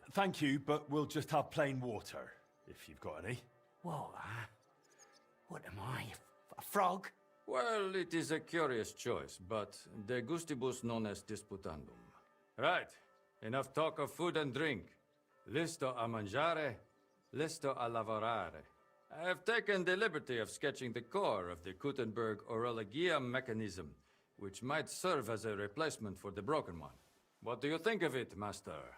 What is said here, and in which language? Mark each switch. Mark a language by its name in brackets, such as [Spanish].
[English] Thank you, but we'll just have plain water, if you've got any. Whoa, what am I, a frog? Well, it is a curious choice, but [Latin] de gustibus non est disputandum. [English] Right, enough talk of food and drink. [Italian] Listo a mangiare, listo a lavorare. [English] I have taken the liberty of sketching the core of the Gutenberg Orologia mechanism, which might serve as a replacement for the broken one. What do you think of it, Master?